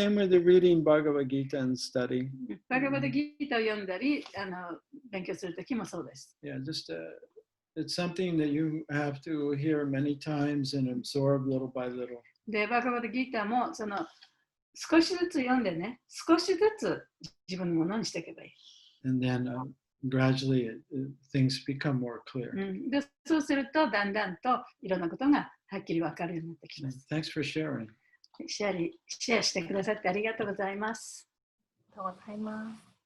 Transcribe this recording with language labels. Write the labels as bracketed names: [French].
[English] Same with the reading Bhagavad Gita and study. [Japanese] バガバッドギータを読んだり、勉強するときもそうです。 [English] Yeah, just it's something that you have to hear many times and absorb little by little. [Japanese] で、バガバッドギータもその少しずつ読んでね、少しずつ自分のものにしていけばいい。 [English] And then gradually things become more clear. [Japanese] で、そうするとだんだんといろんなことがはっきり分かるようになってきます。 [English] Thanks for sharing. [Japanese] シェアしてくださってありがとうございます。ありがとうございます。